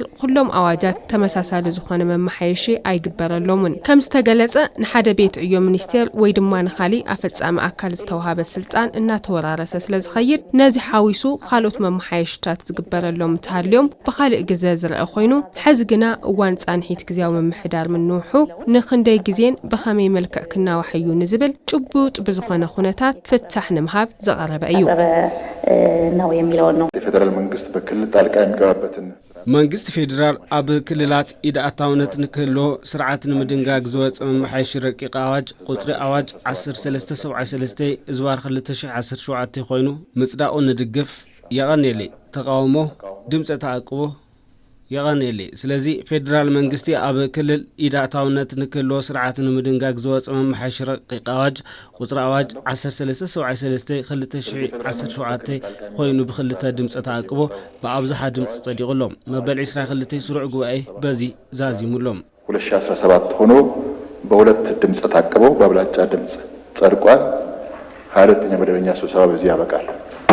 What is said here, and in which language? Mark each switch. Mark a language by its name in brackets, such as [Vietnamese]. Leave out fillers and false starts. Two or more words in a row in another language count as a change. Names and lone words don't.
[Tigrinya] ኩሎም ኣዋጃት ተመሳሳሊ ዝኾነ መማሓየሺ ኣይግበረሎምን። ከም ዝተገለጸ ንሓደ ቤት ዕዮ ሚኒስቴር ወይ ድማ ንኻሊእ ኣፈጻሚ ኣካል ዝተዋሃበ ስልጣን እናተወራረሰ ስለዝኸይድ ነዚ ሓዊሱ ካልኦት መማሓየሽታት ዝግበረሎም ተሃልዮም ብኻልእ ግዜ ዝረአ ኮይኑ ሕዚ ግና እዋን ጻንሒት ጊዜያዊ ምምሕዳር ምንውሑ ንኽንደይ ግዜን ብኸመይ መልክዕ ክናዋሕዩ ንዝብል ጭቡጥ ብዝኾነ ኩነታት ፍታሕ ንምሃብ ዝቐረበ እዩ [Amharic] ነው የሚለው ነው። የፌደራል መንግስት በክልል ጣልቃ የሚገባበትን [Tigrinya] መንግስቲ ፌደራል ኣብ ክልላት ኢዳኣታውነት ንክህሎ ስርዓት ንምድንጋግ ዝወፅእ መማሓየሺ ረቂቕ ኣዋጅ ቁፅሪ ኣዋጅ 1373 ዝባር 2017 ኮይኑ ምጽዳቑ ንድግፍ የቐንየለ ተቃውሞ ድምፀ ተኣቅቦ የቐንየለ። ስለዚ ፌደራል መንግስቲ ኣብ ክልል ኢዳኣታውነት ንክህሎ ስርዓት ንምድንጋግ ዝወፅእ መማሓየሺ ረቂቕ ኣዋጅ ቁፅሪ ኣዋጅ 1373 2017 ኮይኑ ብክልተ ድምፀ ተኣቅቦ ብኣብዝሓ ድምፂ ጸዲቑሎም መበል 22 ስሩዕ ጉባኤ በዚ ዛዚሙሎም [Amharic] 2017 ሆኖ በሁለት ድምፀ ታቅቦ በአብላጫ ድምፅ ጸድቋል። 22ኛ መደበኛ ስብሰባ በዚህ ያበቃል።